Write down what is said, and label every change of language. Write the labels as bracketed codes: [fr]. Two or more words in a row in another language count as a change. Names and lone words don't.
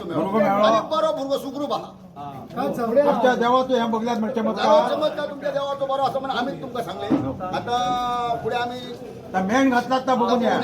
[kok] भुरगो मेळ्ळो मेळ्ळो. आणि बरो भुरगो सुखरूप आहा [mr] आमच्या देवाचं ह्या बघल्यात म्हणजे चमत्कार [kok] चमत्कार तुमच्या देवाचो बरो असं म्हणून आम्ही तुमका सांगले आता पुढे आम्ही [mr] त्या मेण घातलात ना बघून या